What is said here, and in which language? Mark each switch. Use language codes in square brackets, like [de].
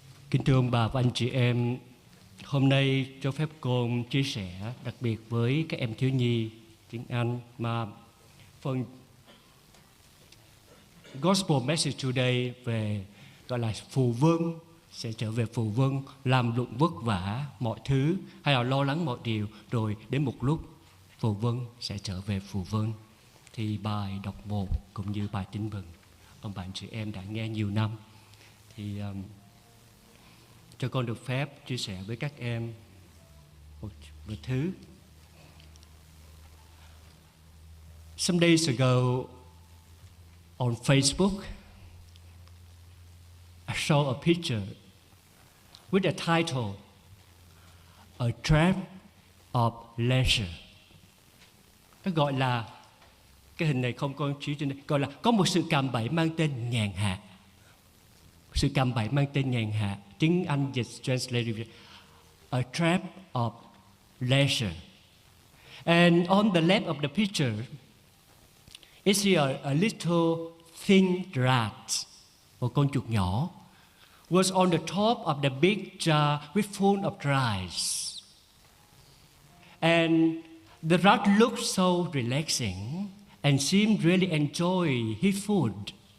[vi] Kính thưa ông bà và anh chị em, hôm nay cho phép con chia sẻ đặc biệt với các em thiếu nhi tiếng Anh mà phần [en] Gospel Message Today [vi] về gọi là phù vâng, sẽ trở về phù vâng, làm lụng vất vả mọi thứ hay là lo lắng mọi điều, rồi đến một lúc phù vâng sẽ trở về phù vâng. Thì bài đọc 1 cũng như bài tin mừng ông bà anh chị em đã nghe nhiều năm, thì cho con được phép chia sẻ với các em một thứ. [en] Some days ago on Facebook, I saw a picture with a title, A Trap of Leisure. [vi] Nó gọi là, cái hình này không con chỉ trên đây, gọi là có một sự cạm bẫy mang tên nhàn hạ. Sự cạm bẫy mang tên nhàn hạ, tiếng Anh dịch [en] translated, A Trap of Leisure. And on the left of the picture, is here a little thin rat, [vi] một con chuột nhỏ, [en] was on the top of the big jar with full of rice. And the rat looked so relaxing and seemed really enjoy his food.